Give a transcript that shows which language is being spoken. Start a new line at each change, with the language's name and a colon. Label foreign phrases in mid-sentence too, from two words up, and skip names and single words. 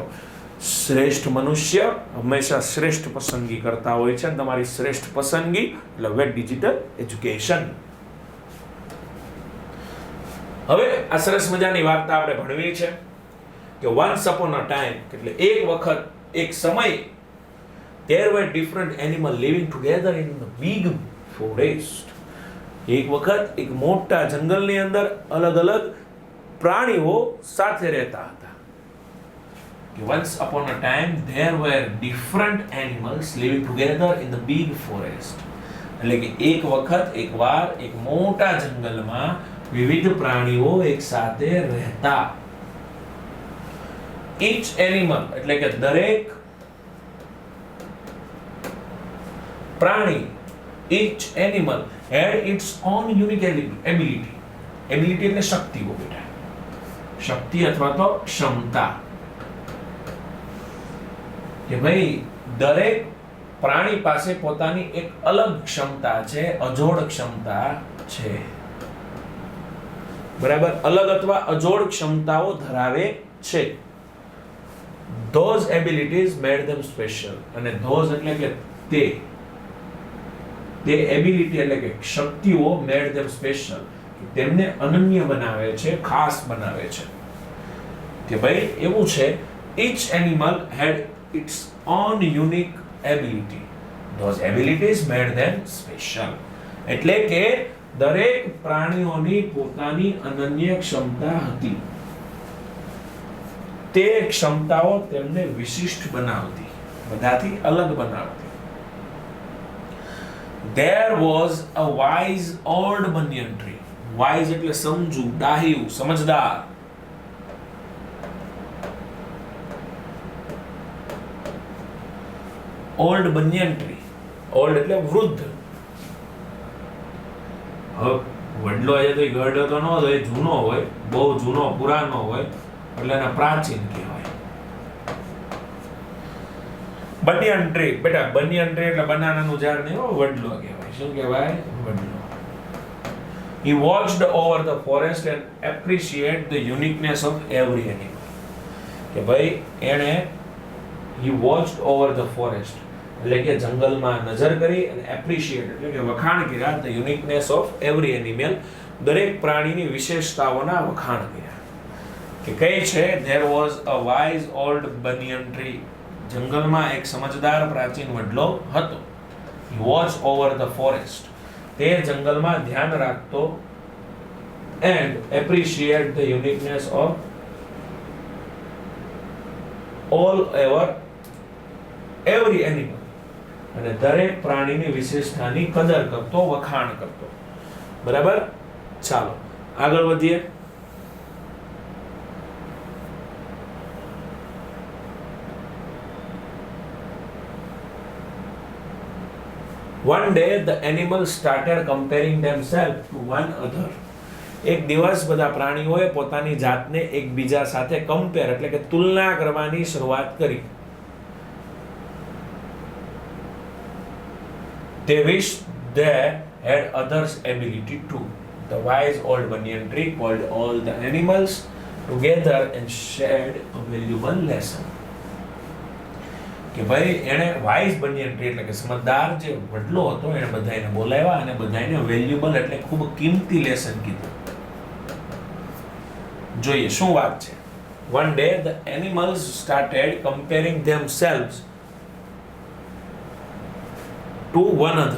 Gujarati: શ્રેષ્ઠ મનુષ્ય હંમેશા શ્રેષ્ઠ પસંદગી કરતા હોય છે અને તમારી શ્રેષ્ઠ પસંદગી એટલે વેદ ડિજિટલ એજ્યુકેશન. હવે આ સરસ મજાની વાર્તા આપણે ભણવી છે કે
English: Once upon a time
Gujarati: એટલે એક વખત, એક સમય,
English: there were different animals living together in the big forest.
Gujarati: એક વખત એક મોટા જંગલની અંદર અલગ અલગ પ્રાણીઓ સાથે રહેતા હતા.
English: Once upon a time there were different animals living together in the big forest.
Gujarati: એટલે કે એક વખત, એક વાર, એક મોટા જંગલમાં વિવિધ પ્રાણીઓ એક સાથે રહેતા.
English: Each animal
Gujarati: એટલે કે દરેક પ્રાણી,
English: each animal had its own unique ability.
Gujarati: Ability એટલે શક્તિઓ બેટા, શક્તિ અથવા તો ક્ષમતા. કે ભાઈ દરેક પ્રાણી પાસે પોતાની એક અલગ ક્ષમતા છે, અજોડ ક્ષમતા છે. બરાબર, અલગ અથવા અજોડ ક્ષમતાઓ ધરાવે છે.
English: Those abilities made them special.
Gujarati: અને those એટલે કે તે એબિલિટી એટલે કે શક્તિઓ
English: made them special,
Gujarati: તેમને અનન્ય બનાવે છે, ખાસ બનાવે છે. કે ભાઈ એવું છે,
English: each animal had its own unique ability. Those abilities made them special.
Gujarati: એટલે કે દરેક પ્રાણીઓની પોતાની અનન્ય ક્ષમતા હતી. તે ક્ષમતાઓ તેમને વિશિષ્ટ બનાવતી, બધાથી અલગ બનાવતી.
English: There was a wise old banyan tree.
Gujarati: Wise એટલે સમજુ, ડાહ્યું, સમજદાર.
English: Old banyan tree.
Gujarati: Old એટલે વૃદ્ધ. વડલો એ તો ગઢ તો ન હોય, જૂનો હોય, બહુ જૂનો, પુરાનો હોય, એટલે એને પ્રાચીન કહેવાય.
English: banyan tree,
Gujarati: બેટા
English: banyan tree
Gujarati: એટલે બનાનાનું ઝાડ નહીં, વડલો કહેવાય. શું કહેવાય? વડલો.
English: He watched over the forest and appreciated the uniqueness of every animal.
Gujarati: કે ભાઈ એણે
English: he watched over the forest
Gujarati: એટલે કે જંગલમાં નજર કરી અને એપ્રિશિએટ એટલે કે વખાણ કર્યા
English: the uniqueness of every animal,
Gujarati: દરેક પ્રાણીની વિશેષતાઓના વખાણ કર્યા. કે કઈ છે?
English: there was a wise old banyan tree.
Gujarati: જંગલમાં એક સમજદાર પ્રાચીન વડલો હતો.
English: he watched over the forest.
Gujarati: તે જંગલમાં ધ્યાન રાખતો
English: and appreciate the uniqueness of every animal.
Gujarati: અને દરેક પ્રાણીની વિશેષતાની કદર કરતો, વખાણ કરતો. બરાબર? ચાલો આગળ વધીએ.
English: One day the animals started comparing themselves to one another.
Gujarati: એક દિવસ બધા પ્રાણીઓએ પોતાની જાતને એકબીજા સાથે કમ્પેર એટલે કે તુલના કરવાની શરૂઆત કરી.
English: They wished they had others' ability too. The wise old banyan tree called all the animals together and shared a valuable lesson.
Gujarati: કે ભાઈ એને
English: wise banyan tree
Gujarati: એટલે કે સમજદાર જે વડલો હતો એને બધાને બોલાવ્યા અને બધાને વેલ્યુબલ એટલે ખૂબ કિંમતી લેસન કીધું. જોઈએ શું વાત છે.
English: One day the animals started comparing themselves to one another.